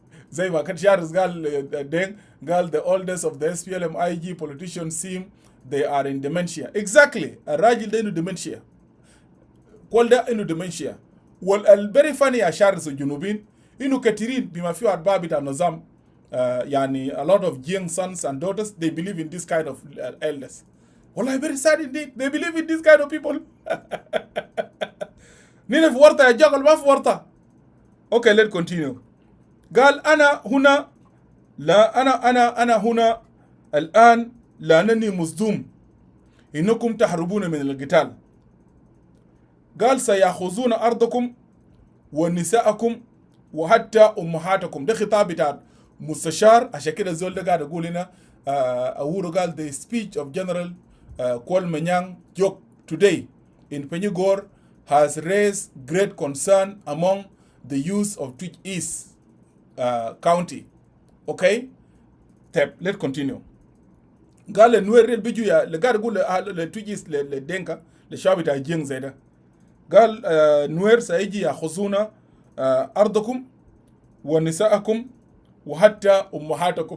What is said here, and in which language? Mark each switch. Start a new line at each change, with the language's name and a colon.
Arabic: زي ما كان شارس قال
English: the oldest of the SPLM IG politicians seem they are in dementia. exactly
Arabic: الراجل ده إنه
English: dementia.
Arabic: كل ده إنه dementia. والبري فاني يا شارس الجنوبين إنه كثيرين بما فيه أتباع بتاع النظام يعني
English: a lot of young sons and daughters they believe in this kind of elders.
Arabic: والله
English: very sad indeed they believe in this kind of people.
Arabic: نين في ورطة يا جاقل ما في ورطة.
English: okay let's continue.
Arabic: قال أنا هنا لا أنا هنا الآن لأنني مصدوم إنكم تهربون من القتال. قال سيأخذون أرضكم ونساءكم وحتى أمهاتكم. ده خطاب بتاع مستشار عشان كده الزول ده قاعد يقول هنا أورو قال
English: the speech of General Kwal Manyang Jok today in Penigor has raised great concern among the youth of Twitch East County. Okay? Let's continue.
Arabic: قال النوير بيجوا يا لقاعد يقول لتويتش إيست لدينكا للشعب بتاع جين زي ده. قال نوير سيجي يأخذون أرضكم ونساءكم وحتى أمهاتكم.